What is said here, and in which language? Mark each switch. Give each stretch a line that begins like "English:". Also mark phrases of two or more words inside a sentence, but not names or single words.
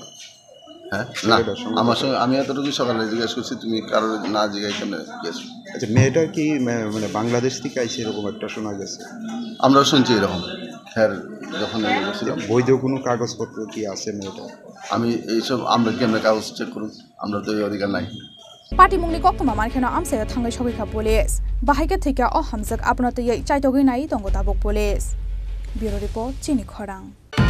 Bangla: হ্যাঁ না আমার সঙ্গে আমি এতটুকু সকালে জিজ্ঞেস করছি তুমি কারোর না জিজ্ঞাসা কেমনে গেছো আচ্ছা মেয়েটা কি মানে বাংলাদেশ থেকে আইছে এরকম একটা শোনা গেছে আমরাও শুনছি এরকম খের যখন এনে বসছিলাম বৈধ কোনো কাগজপত্র কি আছে মেয়েটা? আমি এইসব আমরা কেমন কাগজ চেক করুন, আমরা তো এই অধিকার নাই।
Kok Borok: Parti mungni kok tuma man khena amse thangai shogi kha police bahai ke thika o hamjak apna te yai chai togi nai tongo tabok police.
English: Bureau report
Kok Borok: Chini Khorang.